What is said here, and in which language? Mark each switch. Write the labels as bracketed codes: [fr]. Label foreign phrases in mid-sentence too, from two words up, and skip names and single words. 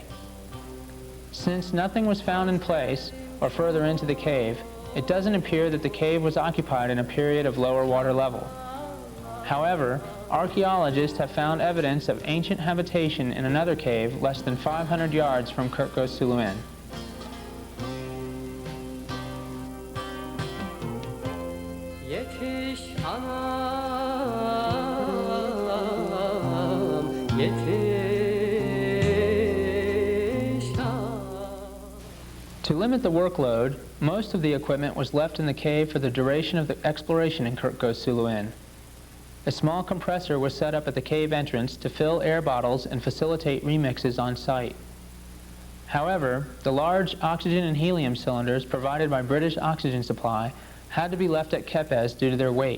[en] Since nothing was found in place or further into the cave, it doesn't appear that the cave was occupied in a period of lower water level. However, archaeologists have found evidence of ancient habitation in another cave less than 500 yards from Kirkgöz Suluin. [tr] Yetiş anam, yetiş anam. [en] To limit the workload, most of the equipment was left in the cave for the duration of the exploration in Kirkgöz Suluin. A small compressor was set up at the cave entrance to fill air bottles and facilitate remixes on site. However, the large oxygen and helium cylinders provided by British Oxygen Supply had to be left at Kepez due to their weight.